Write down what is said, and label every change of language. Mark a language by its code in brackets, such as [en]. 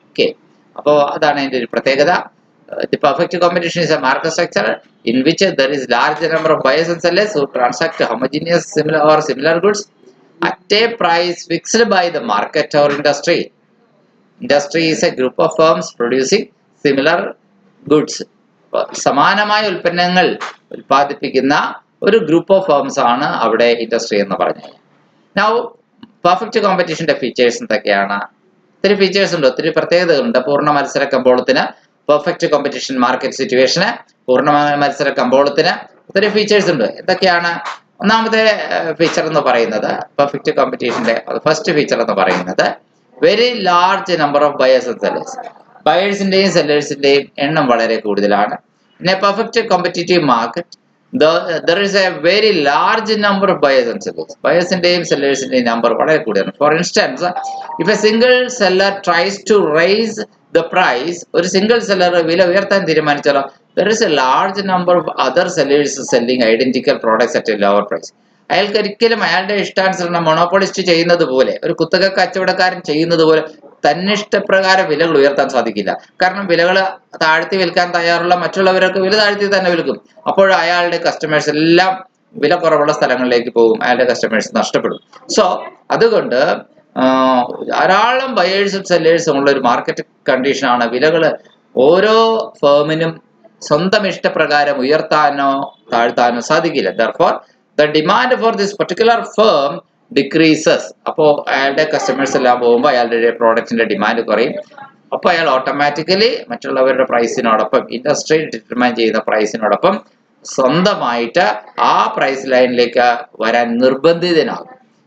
[ml] Okay, അപ്പോൾ അതാണ് അതിന്റെ ഒരു പ്രത്യേകത. [en] The perfect competition is a market structure in which there is large number of buyers and sellers who transact homogeneous similar goods at a price fixed by the market or industry. Industry is a group of firms producing similar goods. [ml] സമാനമായ ഉൽപ്പന്നങ്ങൾ ഉൽപ്പാദിപ്പിക്കുന്ന ഒരു group of firms ആണ് അവിടെ industry എന്ന് പറഞ്ഞത്. Now perfect കോമ്പറ്റീഷന്റെ features എന്തൊക്കെയാണ്? ഒത്തിരി ഫീച്ചേഴ്സ് ഉണ്ട്, ഒത്തിരി പ്രത്യേകതകളുണ്ട്. പൂർണ്ണ മത്സര കമ്പോളത്തിന്, പെർഫെക്റ്റ് കോമ്പറ്റീഷൻ മാർക്കറ്റ് സിറ്റുവേഷന്, പൂർണ്ണ മത്സര കമ്പോളത്തിന് ഒത്തിരി ഫീച്ചേഴ്സ് ഉണ്ട്. എന്തൊക്കെയാണ്? ഒന്നാമത്തെ ഫീച്ചർ എന്ന് പറയുന്നത്, പെർഫെക്റ്റ് കോമ്പറ്റീഷന്റെ ഫസ്റ്റ് ഫീച്ചർ എന്ന് പറയുന്നത് [en] Very large number of buyers and sellers. [ml] ബയേഴ്സിന്റെയും സെല്ലേഴ്സിന്റെയും എണ്ണം വളരെ കൂടുതലാണ്. [en] പിന്നെ perfect competitive market, there is a very large number of buyers and sellers. [ml] ബയേഴ്സിന്റെയും സെല്ലേഴ്സിന്റെയും number വളരെ കൂടുതലാണ്. [en] for instance, if a single seller tries to raise the price, [ml] ഒരു single seller വില ഉയർത്താൻ തീരുമാനിച്ചാലോ, [en] there is a large number of other sellers selling identical products at a lower price. [ml] അയാൾക്ക് ഒരിക്കലും അയാളുടെ ഇഷ്ടാനുസരണം മൊണോപോളിസ്റ്റ് ചെയ്യുന്നത് പോലെ, ഒരു കുത്തക കച്ചവടക്കാരൻ ചെയ്യുന്നത് പോലെ തന്നിഷ്ടപ്രകാരം വിലകൾ ഉയർത്താൻ സാധിക്കില്ല. കാരണം വിലകൾ താഴ്ത്തി വിൽക്കാൻ തയ്യാറുള്ള മറ്റുള്ളവരൊക്കെ വില താഴ്ത്തി തന്നെ വിൽക്കും. അപ്പോൾ അയാളുടെ കസ്റ്റമേഴ്സ് എല്ലാം വില കുറവുള്ള സ്ഥലങ്ങളിലേക്ക് പോകും, അയാളുടെ കസ്റ്റമേഴ്സ് നഷ്ടപ്പെടും. സോ അതുകൊണ്ട് ധാരാളം ബയേഴ്സും സെല്ലേഴ്സും ഉള്ള ഒരു മാർക്കറ്റ് കണ്ടീഷനാണ്. വിലകൾ ഓരോ ഫേമിനും സ്വന്തം ഇഷ്ടപ്രകാരം ഉയർത്താനോ താഴ്ത്താനോ സാധിക്കില്ല. [en] Therefore, the demand for this particular firm decreases. [ml] അപ്പോൾ അയാളുടെ കസ്റ്റമേഴ്സ് എല്ലാം പോകുമ്പോൾ അയാളുടെ പ്രോഡക്റ്റിന്റെ ഡിമാൻഡ് കുറയും. അപ്പോൾ അയാൾ ഓട്ടോമാറ്റിക്കലി മറ്റുള്ളവരുടെ പ്രൈസിനോടൊപ്പം, ഇൻഡസ്ട്രി ഡിറ്റർമൈൻ ചെയ്യുന്ന പ്രൈസിനോടൊപ്പം സ്വന്തമായിട്ട് ആ പ്രൈസ് ലൈനിലേക്ക് വരാൻ നിർബന്ധിതനാകും.